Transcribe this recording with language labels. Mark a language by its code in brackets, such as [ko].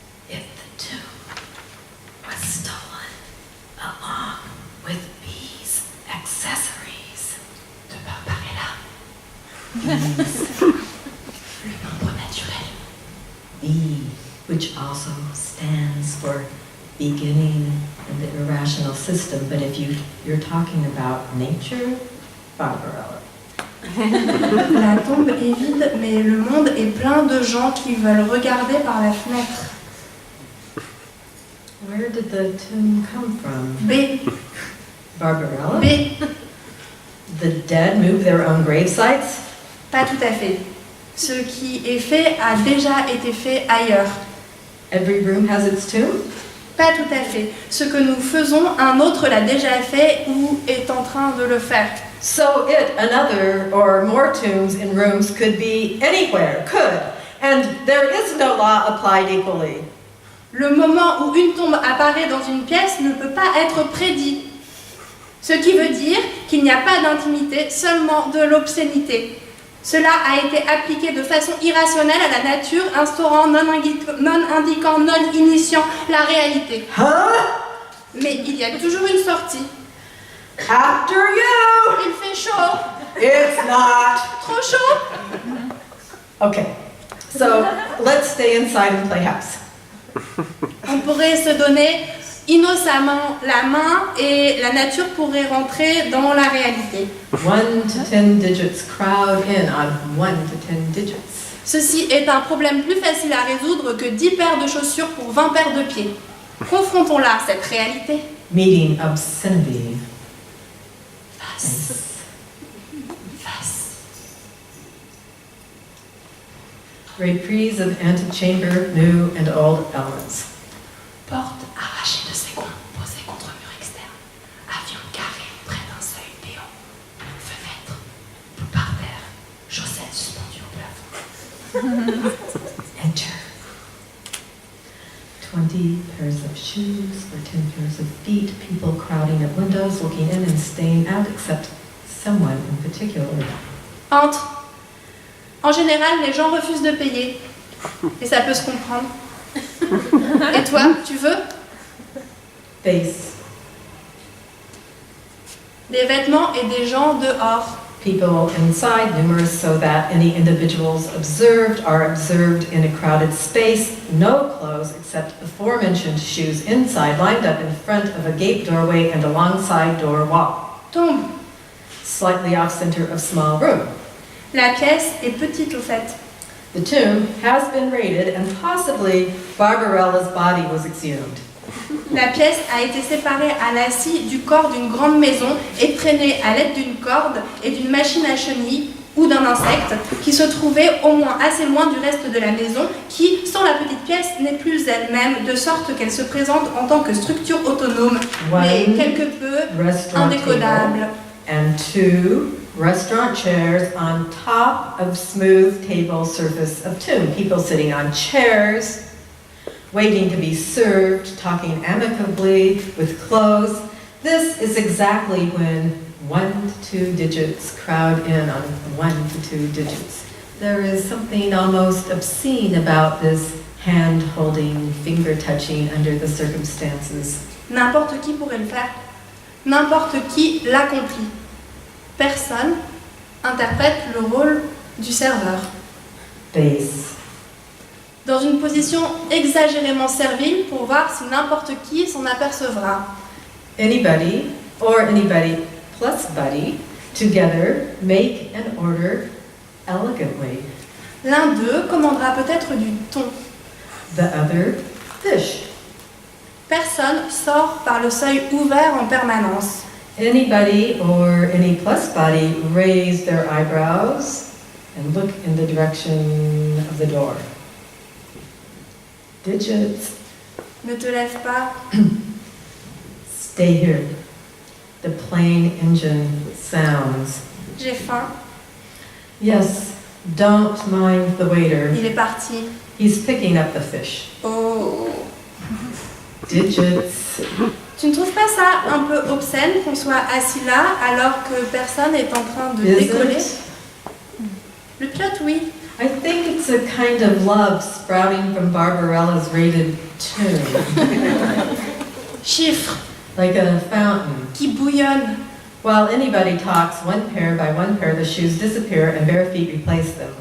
[en] If the tomb was stolen along with these accessories, [fr] de par là, le nombre naturel, [en] B, which also stands for beginning in the irrational system, but if you're talking about nature, Barbarella. [fr] La tombe est vide, mais le monde est plein de gens qui veulent regarder par la fenêtre. [en] Where did the tomb come from? B. Barbarella? B. The dead move their own grave sites? [fr] Pas tout à fait. Ce qui est fait a déjà été fait ailleurs. [en] Every room has its tomb? [fr] Pas tout à fait. Ce que nous faisons, un autre l'a déjà fait ou est en train de le faire. [en] So another, or more tombs in rooms could be anywhere, could. And there is no law applied equally. [fr] Le moment où une tombe apparaît dans une pièce ne peut pas être prédit. Ce qui veut dire qu'il n'y a pas d'intimité, seulement de l'obscénité. Cela a été appliqué de façon irrationnelle à la nature, instaurant, non indiquant, non initiant la réalité. Huh? Mais il y a toujours une sortie. [en] After you! [fr] Il fait chaud. [en] It's not. [fr] Trop chaud. [en] Okay, so let's stay inside and play house. [fr] On pourrait se donner innocemment la main et la nature pourrait rentrer dans la réalité. [en] 1 to 10 digits crowd in on 1 to 10 digits. [fr] Ceci est un problème plus facile à résoudre que 10 paires de chaussures pour 20 paires de pieds. Confrontons-la, cette réalité. [en] Meeting obscenity. Face. Face. Reprise of antechamber, new and old elements. [fr] Porte arrachée de ses gonds, posée contre mur externe. Avion carré près d'un seuil béant. Fenêtre, bout par terre, chaussettes suspendues au plafond. [en] Enter. 20 pairs of shoes or 10 pairs of feet, people crowding at windows, looking in and staying out, except someone in particular. [fr] Entre. En général, les gens refusent de payer. Et ça peut se comprendre. Et toi, tu veux? [en] Face. [fr] Des vêtements et des gens dehors. [en] People inside, numerous so that any individuals observed are observed in a crowded space. No clothes except aforementioned shoes inside, lined up in front of a gate doorway and alongside door wall. [fr] Tombe. [en] Slightly off center of small room. [fr] La pièce est petite au fait. [en] The tomb has been raided and possibly Barbarella's body was exhumed. [fr] La pièce a été séparée à la scie du corps d'une grande maison et traînée à l'aide d'une corde et d'une machine à chenilles ou d'un insecte qui se trouvait au moins assez loin du reste de la maison qui, sans la petite pièce, n'est plus elle-même, de sorte qu'elle se présente en tant que structure autonome, mais quelque peu indécodable. [en] And 2 restaurant chairs on top of smooth table surface of tomb. People sitting on chairs, waiting to be served, talking amicably with clothes. This is exactly when 1 to 2 digits crowd in on 1 to 2 digits. There is something almost obscene about this hand-holding, finger-touching under the circumstances. [fr] N'importe qui pourrait le faire. N'importe qui l'accomplit. Personne interprète le rôle du serveur. [en] Base. [fr] Dans une position exagérément servile pour voir si n'importe qui s'en apercevra. [en] Anybody or anybody plus buddy together make an order elegantly. [fr] L'un d'eux commandera peut-être du thon. [en] The other, fish. [fr] Personne sort par le seuil ouvert en permanence. [en] Anybody or any plus body raise their eyebrows and look in the direction of the door. Digits. [fr] Ne te lève pas. [en] Stay here. The plane engine sounds. [fr] J'ai faim. [en] Yes, don't mind the waiter. [fr] Il est parti. [en] He's picking up the fish. Oh. Digits. [fr] Tu ne trouves pas ça un peu obscène qu'on soit assis là alors que personne est en train de [en] Is [fr] décoller? [en] it? [fr] Le pilote, oui. [en] I think it's a kind of love sprouting from Barbarella's rated tomb. [fr] Chiffres [en] Like a fountain. [fr] qui bouillonnent. [en] While anybody talks, one pair by one pair, the shoes disappear and bare feet replace them.